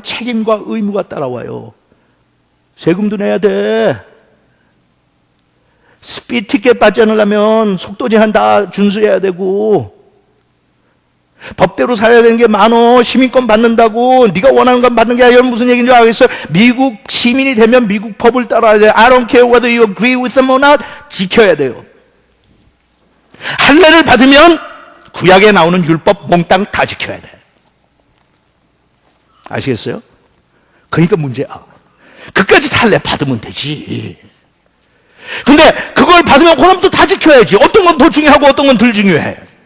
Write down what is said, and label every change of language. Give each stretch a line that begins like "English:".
Korean: 책임과 의무가 따라와요. 세금도 내야 돼. 스피드 티켓 받지 않으려면 속도 제한 다 준수해야 되고, 법대로 살아야 되는 게 많어. 시민권 받는다고 네가 원하는 건 받는 게 아니라 무슨 얘기인지 알겠어요? 미국 시민이 되면 미국 법을 따라야 돼.
English: I don't care whether you agree with them or not.
Korean: 지켜야 돼요. 할례를 받으면 구약에 나오는 율법 몽땅 다 지켜야 돼. 아시겠어요? 그러니까 문제야. 그까지 할례 받으면 되지. 근데 그걸 받으면 그다음부터 다 지켜야지. 어떤 건 더 중요하고 어떤 건 덜 중요해.